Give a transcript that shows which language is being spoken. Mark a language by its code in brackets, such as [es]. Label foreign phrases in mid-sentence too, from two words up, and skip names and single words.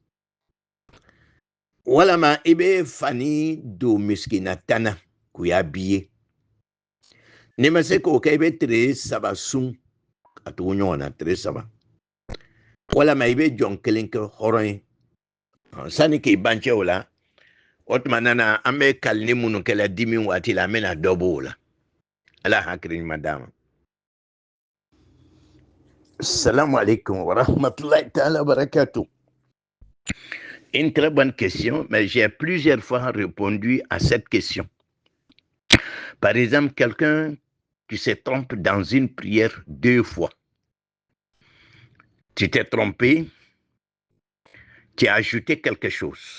[bm] walama i bɛ fani don misikina 10 na k'u y'a b'i ye n'i ma se k'o kɛ i bɛ tile 3 sun ka tugu ɲɔgɔn na tile 3 walama i bɛ jɔn kelen kɛ hɔrɔn ye sani k'i ban cɛ o la o tuma na an bɛ kalini minnu kɛla dimi waati la an bɛna dɔ b'o la ala hakili ɲuman d'a ma. [ar] السلام عليكم ورحمة الله تعالى وبركاته. [fr] Une très bonne question, mais j'ai plusieurs fois répondu à cette question. Par exemple, quelqu'un qui se trompe dans une prière 2 fois. Tu t'es trompé, tu as ajouté quelque chose.